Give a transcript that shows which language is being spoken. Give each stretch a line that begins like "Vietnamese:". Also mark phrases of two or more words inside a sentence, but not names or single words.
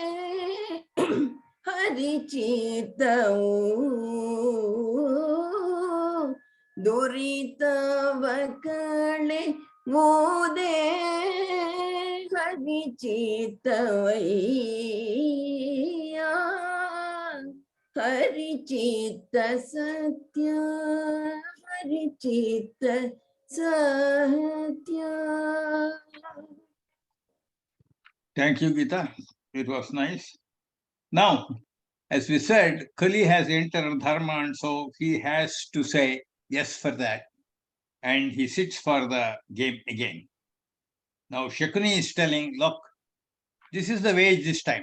Kannada: ಹರಿಚಿತ್ತವು ದುರಿತವ ಕಳೆ ಬೋದೆ ಹರಿಚಿತ್ತವಯ್ಯ ಹರಿಚಿತ್ತ ಸತ್ಯ ಹರಿಚಿತ್ತ ಸತ್ಯ.
English: Thank you, Gita. It was nice. Now, as we said, Kali has entered Dharma, and so he has to say yes for that. And he sits for the game again. Now, Shakuni is telling, look, this is the wage this time.